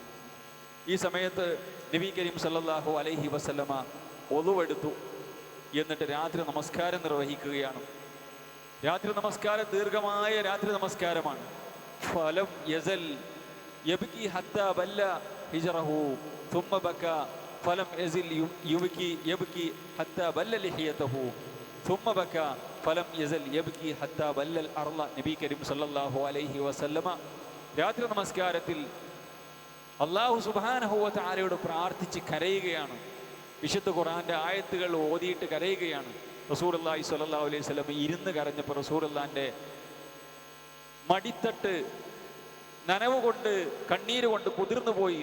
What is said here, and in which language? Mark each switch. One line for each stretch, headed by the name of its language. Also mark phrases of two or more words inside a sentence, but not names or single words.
Malayalam: ഈ സമയത്ത് നബി കരീം
Arabic: صلى الله عليه وسلم
Malayalam: ഒളുവെടുത്തു. എന്നിട്ട് രാത്രി നമസ്കാരം നിർവഹിക്കുകയാണ്. രാത്രി നമസ്കാരം ദീർഘമായ രാത്രി നമസ്കാരമാണ്.
Arabic: فلم يزل يبكي حتى بل حجره ثم بكى فلم يزل يبكي حتى بل لحيته ثم بكى فلم يزل يبكي حتى بل الأرض.
Malayalam: നബി കരീം
Arabic: صلى الله عليه وسلم
Malayalam: രാത്രി നമസ്കാരത്തിൽ
Arabic: الله سبحانه وتعالى
Malayalam: പ്രാർത്ഥിച്ച് കരയുകയാണ്. വിശുദ്ധ ഖുർആന്റെ ആയത്തുകൾ ഓതിയിട്ട് കരയുകയാണ്. റസൂലുള്ളാഹി
Arabic: صلى الله عليه وسلم
Malayalam: ഇരുന്ന് കരഞ്ഞപ്പോൾ റസൂലുള്ളാന്റെ മടിത്തട്ട് നനവ് കൊണ്ട് കണ്ണീര് കൊണ്ട് കുതിർന്നു പോയി.